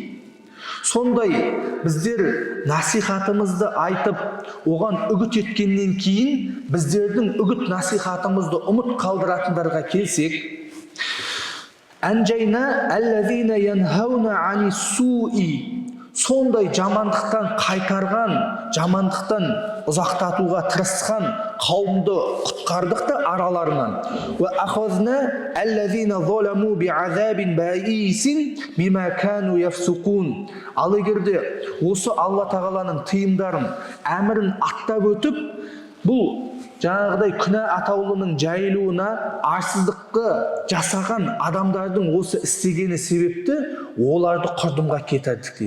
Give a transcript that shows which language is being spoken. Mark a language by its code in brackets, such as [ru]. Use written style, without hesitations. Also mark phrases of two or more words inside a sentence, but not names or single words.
[kk] Сондай біздер насихатымызды айтып, оған үгіт еткеннен кейін, біздердің үгіт насихатымызды ұмыт қалдыратындарға келсек, [ar] أنجينا الذين ينهون عن السوء. [kk] Сондай жамандықтан қайтарған, жамандықтан ұзақтатуға тырысқан қауымды құтқардық та араларынан. [ar] وأخذنا الذين ظلموا بعذاب بئيس مما كانوا يفسقون. [kk] Ал егерде осы Алла тағаланың тыйымдарын, әмірін аттап өтіп, бұл жаңағыдай күнә атаулының жайылуына, арсыздыққа жасаған адамдардың осы істегені себепті оларды құрдымға кетірдік дейді.